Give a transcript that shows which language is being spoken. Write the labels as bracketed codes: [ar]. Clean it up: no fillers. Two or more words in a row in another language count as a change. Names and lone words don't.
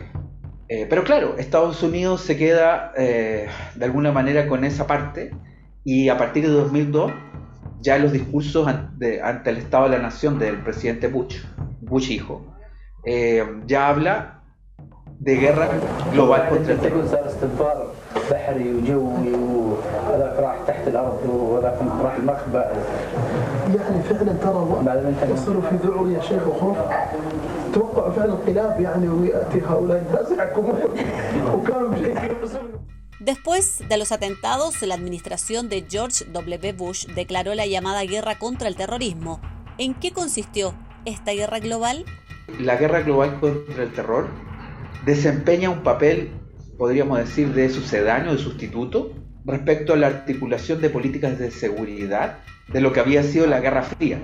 [es] Pero claro, Estados Unidos se queda de alguna manera con esa parte, y a partir de 2002 ya los discursos ante el Estado de la Nación del presidente Bush hijo, ya habla de guerra global contra el terror. [ar] يعني فعلا ترى وصلوا في ذعور يا شيخ وخوف توقع فعلا انقلاب يعني وياتي هؤلاء الناس يحكمون وكانوا [es] Después de los atentados, la administración de George W. Bush declaró la llamada guerra contra el terrorismo. ¿En qué consistió esta guerra global? La guerra global contra el terror desempeña un papel, podríamos decir, de sucedáneo, de sustituto, respecto a la articulación de políticas de seguridad de lo que había sido la Guerra Fría.